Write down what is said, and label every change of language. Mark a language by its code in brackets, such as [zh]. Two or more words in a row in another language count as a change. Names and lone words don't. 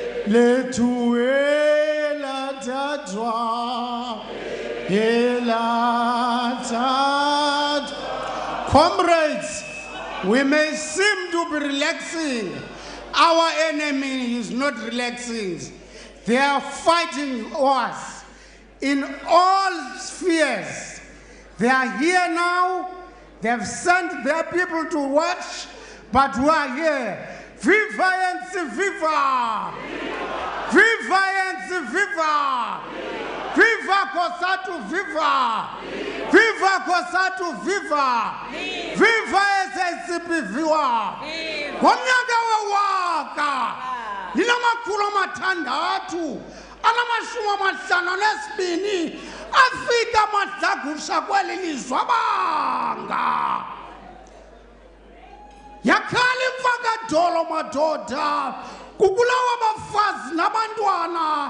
[xh] lethu elathathwa elathathwa. [en] Comrades, we may seem to be relaxing. Our enemy is not relaxing. They are fighting us in all spheres. They are here now. They have sent their people to watch, but we are here. Viva ANC, viva! Viva ANC, viva! Viva Kosatu, viva! Viva Kosatu, viva! Viva SABC, viva! [xh] Ngonyaka wewaka linamakhulu amathandathu anamashumi amahlanu anesibini afika amadlagusha kweli lizwe abanga. Yakhala imfakadolo madoda kubulawa abafazi nabantwana.